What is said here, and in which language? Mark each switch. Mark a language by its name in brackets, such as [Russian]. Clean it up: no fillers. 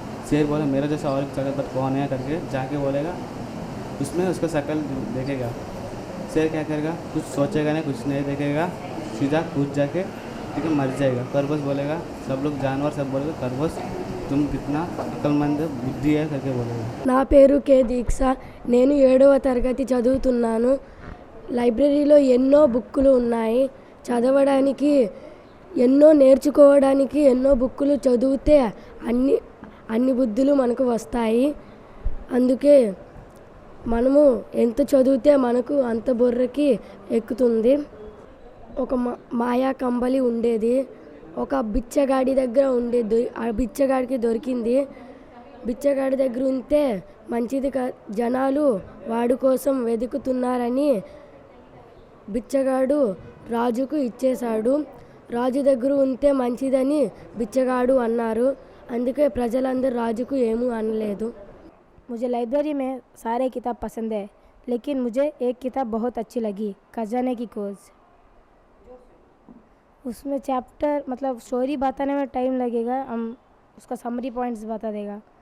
[Hindi] शेर बोले मेरा जैसा और एक ताकतवर कौन है करके जाके बोलेगा। उसमें उसका शक्ल देखेगा। शेर क्या करेगा, कुछ सोचेगा नहीं, कुछ नहीं देखेगा, सीधा कूद जाके ठीक है मर जाएगा। खरगोश बोलेगा, सब लोग जानवर सब बोलेगा खरगोश तुम कितना अक्लमंद बुद्धि है करके बोलेगा। [Telugu] నా పేరు కే దీక్ష, నేను 7వ తరగతి చదువుతున్నాను. లైబ్రరీలో ఎన్నో బుక్కులు ఉన్నాయి, చదవడానికి ఎన్నో నేర్చుకోవడానికి ఎన్నో బుక్కులు చదివితే అన్ని బుద్ధులు మనకు వస్తాయి. అందుకే మనము ఎంత చదివితే మనకు అంత బుర్రకి ఎక్కుతుంది. ఒక మాయా కంబలి ఉండేది, ఒక బిచ్చగాడి దగ్గర ఉండేది. ఆ బిచ్చగాడికి దొరికింది. బిచ్చగాడి దగ్గర ఉంటే మంచిది జనాలు వాడి కోసం వెతుకుతున్నారని బిచ్చగాడు రాజుకు ఇచ్చేశాడు. రాజు దగ్గర ఉంటే మంచిదని బిచ్చగాడు అన్నారు. అందుకే ప్రజలందరూ రాజుకు ఏమీ అనలేదు. [Hindi] मुझे लाइब्रेरी में सारे किताब पसंद है, लेकिन मुझे एक किताब बहुत अच्छी लगी, खजाने की खोज। उसमें चैप्टर मतलब स्टोरी बताने में टाइम लगेगा, हम उसका समरी पॉइंट्स बता देगा।